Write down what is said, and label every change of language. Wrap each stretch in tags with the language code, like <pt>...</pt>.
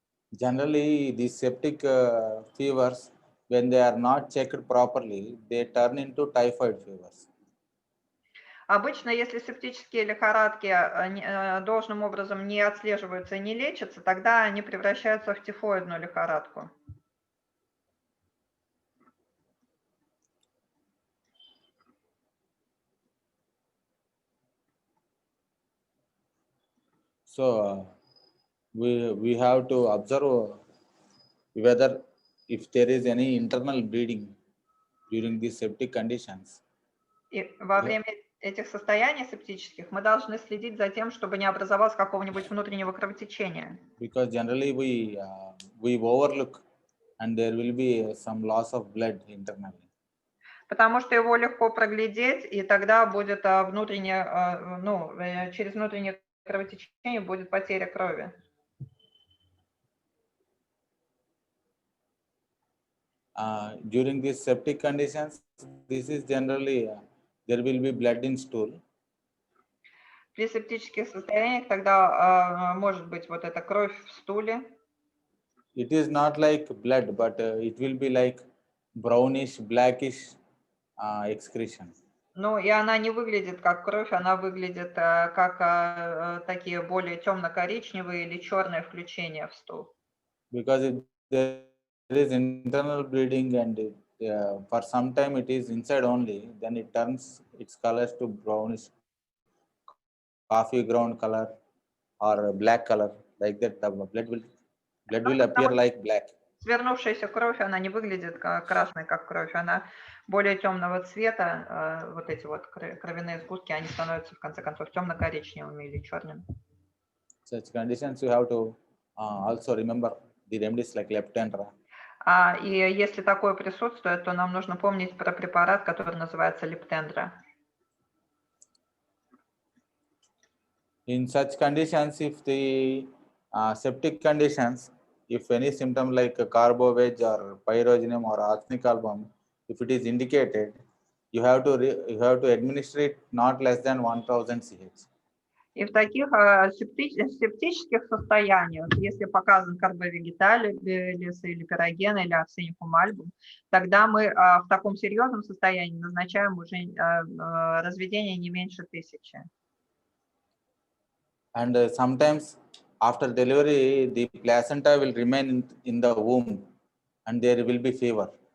<en>Generally, these septic fevers, when they are not checked properly, they turn into typhoid fevers.</en> <ru>Обычно, если септические лихорадки должным образом не отслеживаются и не лечатся, тогда они превращаются в тифоидную лихорадку.</ru> <en>So we have to observe whether if there is any internal bleeding during these septic conditions.</en> <ru>И во время этих состояний септических мы должны следить за тем, чтобы не образовалось какого-нибудь внутреннего кровотечения.</ru> <en>Because generally we overlook and there will be some loss of blood internally.</en> <ru>Потому что его легко проглядеть, и тогда будет внутреннее, через внутреннее кровотечение будет потеря крови.</ru> <en>During these septic conditions, this is generally there will be blood in stool.</en> <ru>При септических состояниях тогда может быть вот эта кровь в стуле.</ru> <en>It is not like blood, but it will be like brownish, blackish excretion.</en> <ru>Ну, и она не выглядит как кровь, она выглядит как такие более темно-коричневые или черные включения в стул.</ru> <en>Because there is internal bleeding and for some time it is inside only, then it turns its colors to brownish, coffee ground color or black color, like that. The blood will appear like black.</en> <ru>Свернувшаяся кровь, она не выглядит красной, как кровь, она более темного цвета. Вот эти вот кровяные сгустки, они становятся в конце концов темно-коричневыми или черными.</ru> <en>Such conditions you have to also remember the remedies like leptendra.</en> <ru>И если такое присутствует, то нам нужно помнить про препарат, который называется лептендра.</ru> <en>In such conditions, if the septic conditions, if any symptom like carboveg or pyrogenum or arsenic album, if it is indicated, you have to administer it not less than 1000 ch.</en> <ru>И в таких септических состояниях, если показан карбовегеталис или пироген или арсеникум альбум, тогда мы в таком серьезном состоянии назначаем уже разведение не меньше 1000.</ru> <en>And sometimes after delivery, the placenta will remain in the womb and there will be fever.</en>